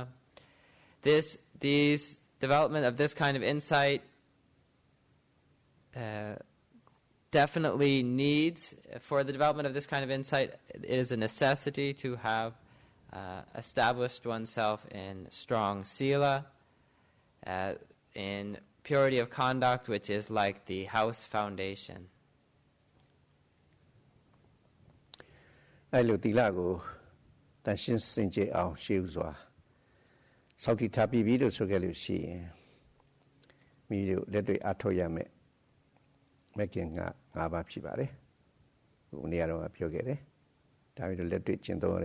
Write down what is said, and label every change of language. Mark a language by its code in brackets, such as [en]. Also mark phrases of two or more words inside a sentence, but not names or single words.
[en] These development of this kind of insight definitely needs, for the development of this kind of insight, it is a necessity to have established oneself in strong sila, in purity of conduct, which is like the house foundation. [my] အဲ့လိုသီလကိုတန်ရှင်းစင်ကြယ်အောင်ရှေးဥစွာစောင့်တည်ထားပြီးလို့ဆိုခဲ့လို့ရှိရင်မိတို့လက်တွေ့အထောက်ရမယ်မကင်က၅ပါးဖြစ်ပါတယ်ဟိုနေရာတော့ပြောခဲ့တယ်ဒါပြီးတော့လက်တွေ့ကျင့်သုံးရ